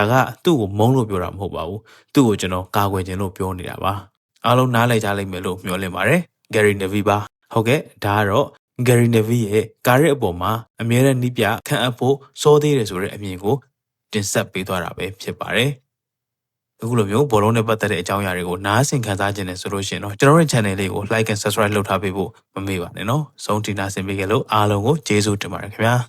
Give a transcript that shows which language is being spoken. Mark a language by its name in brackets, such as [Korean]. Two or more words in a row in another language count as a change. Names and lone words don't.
[Burmese] ကသူ့ကိုမုန်းလို့ပြောတာမဟုတ်ပါဘူးသူ့ကိုကျွန်တော်ကာကွယ်ခြင်းလို့ပြောနေတာပါအားလုံးနားလည်ကြလိမ့်မယ်လို့မျှော်လင့်ပါတယ်ဂယ်ရီနေဗီပါဟုတ်ကဲ့ဒါကတော့ဂယ်ရီနေဗီရဲ့ကာရစ်အပေါ်မှာအမြဲတမ်းနီးပြခန့်အပ်ဖို့စောသေးတယ်ဆိုတဲ့အမြင်ကိုတင်ဆက်ပေးသွားတာပဲဖြစ်ပါတယ်အခုလိုမျိုးဘောလုံးနဲ့ပတ်သက်တဲ့အကြောင်းအရာတွေကိုနားဆင်ခံစားခြင်းနဲ့ဆိုလို့ရှိရင်တော့ကျွန်တော်ရဲ့ channel လေးကို [English] like and subscribe [Burmese] လုပ်ထားပေးဖို့မမေ့ပါနဲ့နော်ဆုံးထိနာဆင်ပေးကြလို့အားလုံးကိုကျေးဇူးတင်ပါတယ်ခင်ဗျာ